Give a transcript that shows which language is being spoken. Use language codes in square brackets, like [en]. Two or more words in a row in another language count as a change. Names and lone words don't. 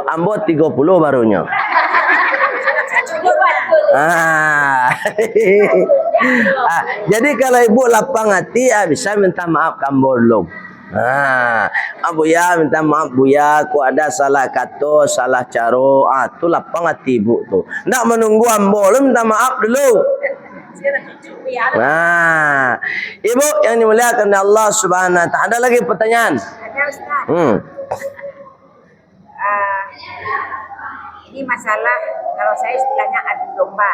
[min] Ambo 30 barunya. Jadi kalau ibu lapang hati, bisa minta maaf kambo dulu. [id] Buya minta maaf Buya, aku ada salah kata, salah cara. [min] Tu lapang hati ibu tu. Ndak menunggu ambo lu minta maaf dulu. [id] Ibu yang dimuliakan Allah [ar] سبحانه وتعالى. [id] Ada lagi pertanyaan? Ada Ustaz. Ini masalah kalau saya istilahnya adu domba.